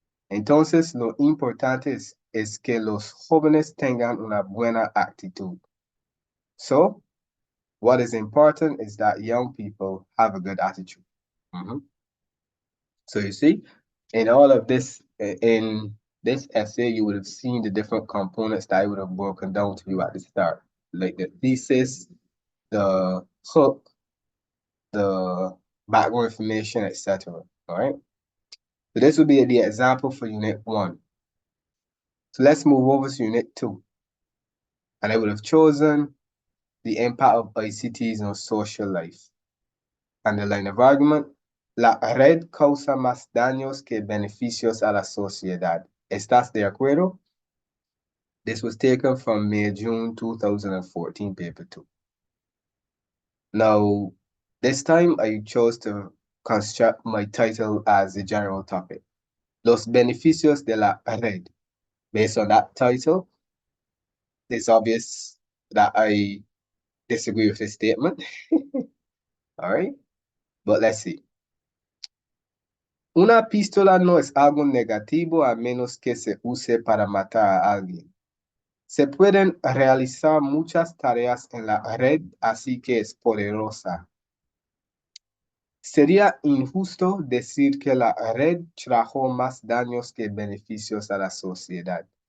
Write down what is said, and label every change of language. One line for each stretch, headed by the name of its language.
Spanish: Entonces, lo importante es que los jóvenes tengan una buena actitud.
English: So, what is important is that young people have a good attitude. So you see, in all of this, in this essay, you would have seen the different components that I would have broken down to you at the start, like the thesis, the hook, the background information, etc. All right. So this would be the example for Unit 1. So let's move over to Unit 2. And I would have chosen the impact of ICTs on social life. And the line of argument,
Spanish: la red causa más daños que beneficios a la sociedad. ¿Estás de acuerdo?
English: This was taken from May-June 2014, paper 2. Now, this time I chose to construct my title as a general topic.
Spanish: Los beneficios de la red.
English: Based on that title, it's obvious that I disagree with this statement. All right, but let's see.
Spanish: Una pistola no es algo negativo a menos que se use para matar a alguien. Se pueden realizar muchas tareas en la red, así que es poderosa. Sería injusto decir que la red trajo más daños que beneficios a la sociedad.